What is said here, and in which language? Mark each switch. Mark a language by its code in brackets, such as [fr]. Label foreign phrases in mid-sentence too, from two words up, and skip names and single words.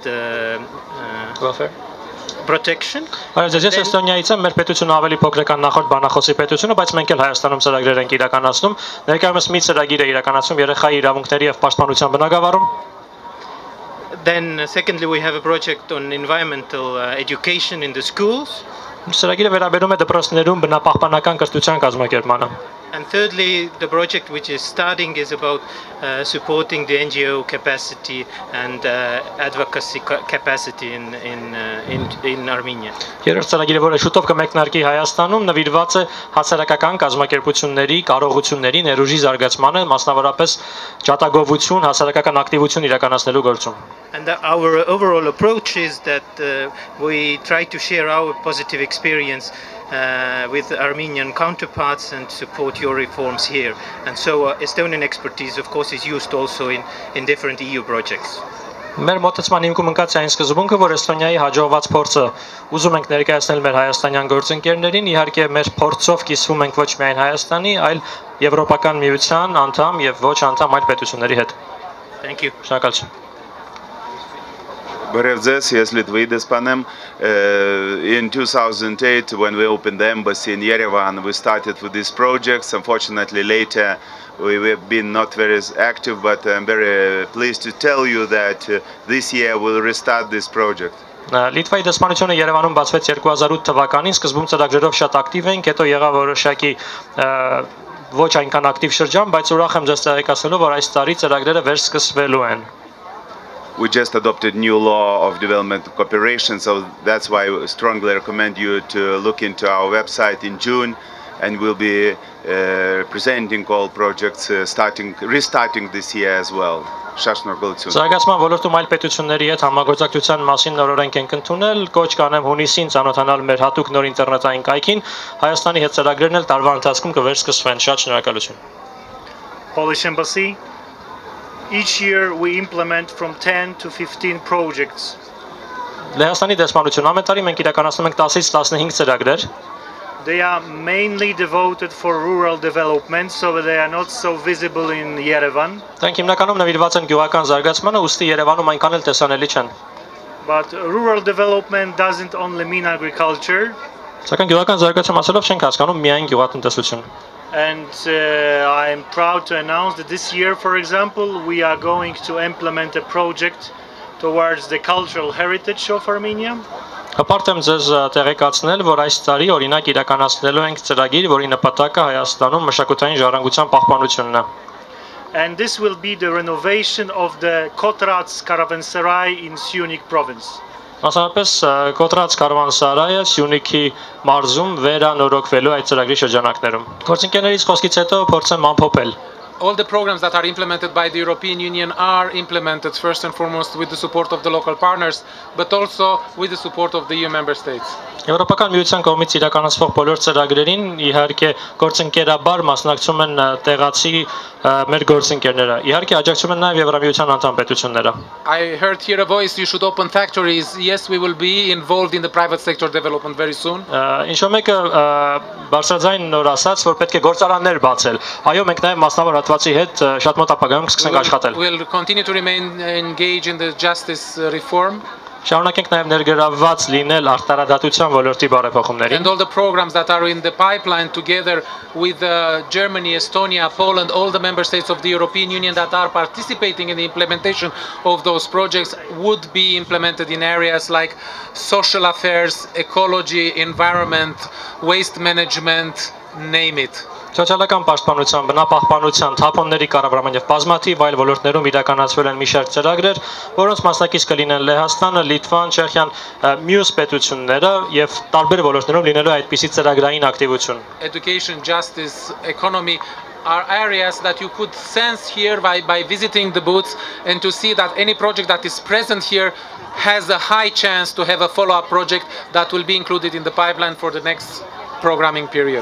[en] welfare protection. [hy] Այս Էստոնիայից է մեր պետությունը ավելի փոքրական նախորդ բանախոսի պետությունը, բայց մենք էլ Հայաստանում ծրագրեր ենք իրականացնում։ Ներկայումս մի ծրագիր է իրականացում երեխայի իրավունքների եւ պաշտպանության բնագավառում։ [en] Then secondly we have a project on environmental education in the schools. [hy] Ծրագիրը վերաբերում է դպրոցներում բնապահպանական կրթության կազմակերպմանը։ [en] And thirdly, the project which is starting is about supporting the NGO capacity and advocacy capacity in Armenia. [hy] Երրորդ ծրագիրը, որը շուտով կմեկնարկի Հայաստանում, նվիրված է հասարակական կազմակերպությունների կարողությունների ներուժի զարգացմանը, մասնավորապես ջատագովություն, հասարակական ակտիվություն իրականացնելու գործում։ [en] And our overall approach is that we try to share our positive experience with Armenian counterparts and support your reforms here. And so Estonian expertise, of course, is used also in different EU projects. [hy] Մեր մոտեցման հիմքում ընկած է այն սկզբունքը, որ Էստոնիայի հաջողված փորձը ուզում ենք ներկայացնել մեր հայաստանյան գործընկերներին, իհարկե մեր փորձով կիսվում ենք ոչ միայն Հայաստանի, այլ Եվրոպական միության անդամ եւ ոչ անդամ այլ պետությունների հետ։ [en] Thank you. [hy] Շնորհակալություն։ Բարևձեզ, ես Լիտվայի դեսպան եմ. [en] In 2008, when we opened the embassy in Yerevan, we started with these projects. Unfortunately, later we've been not very active, but I'm very pleased to tell you that this year we'll restart this project. [hy] Լիտվայի դեսպանությունը Երևանում բացվեց 2008 թվականին, սկզբում ծրագրերով շատ ակտիվ էինք, հետո եղավ որոշակի ոչ այնքան ակտիվ շրջան, բայց ուրախ եմ ձեզ տեղեկացնելու, որ այս տարի ծրագրերը վերսկսվելու են։ [en] We just adopted new law of development cooperation, so that's why I strongly recommend you to look into our website in June, and we'll be presenting all projects restarting this year as well. [hy] Զարգացման ոլորտում այլ պետությունների հետ համագործակցության մասին նոր օրենք ենք ընդունել, կոչ կանեմ հունիսին ծանոթանալ մեր հատուկ նոր ինտերնետային կայքին, Հայաստանի հետ ծրագրերն էլ տարվա ընթացքում կվերսկսվեն։ Շատ շնորհակալություն։ [en] Polish Embassy. Each year we implement from 10 to 15 projects. [hy] Լեհաստանի դեսպանություն ամեն տարի մենք իրականացնում ենք 10-ից 15 ծրագրեր։ [en] They are mainly devoted for rural development, so they are not so visible in Yerevan. [hy] Դրանք հիմնականում նվիրված են գյուղական զարգացմանը, ուստի Երևանում այնքան էլ տեսանելի չեն։ [en] But rural development doesn't only mean agriculture. [hy] Սակայն գյուղական զարգացում ասելով չենք հասկանում միայն գյուղատնտեսություն։ [en] And I am proud to announce that this year, for example, we are going to implement a project towards the cultural heritage of Armenia. [hy] Հպարտ եմ ձեզ տեղեկացնել, որ այս տարի օրինակ իրականացնելու ենք ծրագիր, որի նպատակը Հայաստանում մշակութային ժառանգության պահպանությունն է։ [en] And this will be the renovation of the Kotrats Caravanserai in Syunik province. [hy] Մասնավորապես Կոտրած կարավանսարայը Սյունիքի մարզում վերանորոգվելու այդ ծրագրի շրջանակներում։ Գործընկերներից խոսքից հետո փորձեմ ամփոփել։ [en] All the programs that are implemented by the European Union are implemented first and foremost with the support of the local partners, but also with the support of the EU member states. [hy] Եվրոպական միության կողմից իրականացվող բոլոր ծրագրերին իհարկե գործընկերաբար մասնակցում են տեղացի մեր գործընկերները։ Իհարկե աջակցում են նաև Եվրամիության անդամ պետությունները։ [en] I heard here a voice, you should open factories. Yes, we will be involved in the private sector development very soon. [hy] Ինչ-որ մեկը բարձրաձայն նոր ասաց, որ պետք է գործարաններ բացել։ Այո, մենք նաև մասնավոր հատվածի հետ շատ մոտ ապագայում կսկսենք աշխատել։ [en] We'll continue to remain engaged in the justice reform. [hy] Շարունակենք նաև ներգրավված լինել արտարադատության ոլորտի բարեփոխումներին։ [en] And all the programs that are in the pipeline together with Germany, Estonia, Poland, all the member states of the European Union that are participating in the implementation of those projects would be implemented in areas like social affairs, ecology, environment, waste management, name it. [hy] Սոցիալական պաշտպանության, բնապահպանության, թափոնների կառավարման եւ բազմաթիվ այլ ոլորտներում իրականացվել են մի շարք ծրագրեր, որոնց մասնակից կլինեն Լեհաստանը, Լիտվան, Չեխիան, մյուս պետությունները եւ տարբեր ոլորտներում լինելու այդպիսի ծրագրային ակտիվություն։ [en] Education, justice, economy are areas that you could sense here by visiting the booths and to see that any project that is present here has a high chance to have a follow-up project that will be included in the pipeline for the next programming period.